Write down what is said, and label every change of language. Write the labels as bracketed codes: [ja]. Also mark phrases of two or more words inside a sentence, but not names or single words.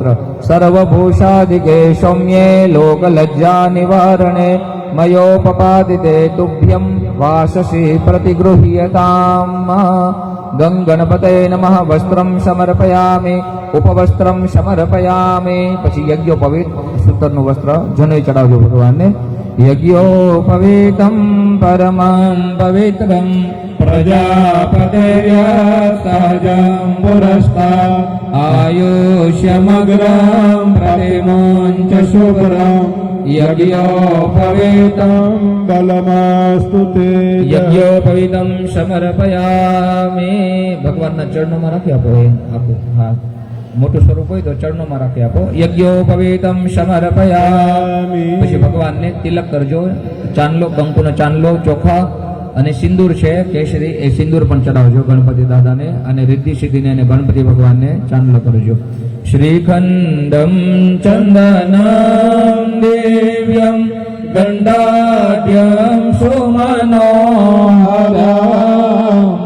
[sa] સર્વભૂષાદિકે સૌમ્યે લોક લજ્જા નિવારણે મયોપપાદિતે તુભ્યમ વાસસી પ્રતિગૃહ્યતામ. ગણપતયે નમઃ. વસ્ત્રમ સમર્પયામિ. ઉપવસ્ત્રમ સમર્પયામિ. [gu] પછી યજ્ઞોપવિત સૂતરનું વસ્ત્ર જનોઈ ચડાવજો ભગવાનને. [sa] यज्ञोपवीतं परमं पवित्रं प्रजापतेर्य सहजं पुरस्तात् आयुष्यमग्रं प्रतिमुञ्च शुभ्रं यज्ञोपवीतं बलमास्तु ते यज्ञोपवीतं समर्पयामि [gu] भगवानના ચરણોમાં રાખી આપો એ આપો હા મોટું સ્વરૂપ હોય તો ચરણોમાં રાખી આપો [sa] યજ્ઞોપવીતમ સમર્પયામિ [gu] પછી ભગવાનને તિલક કરજો ચાંદલો કંકુનો ચાંદલો ચોખા અને સિંદૂર છે કેસરી એ સિંદૂર પણ ચડાવજો ગણપતિ દાદાને અને રિદ્ધિ સિદ્ધિને અને ગણપતિ ભગવાનને ચાંદલો કરજો [sa] શ્રીખંડમ ચંદનમ દિવ્યમ ગંડાઢ્યમ સુમનોહરમ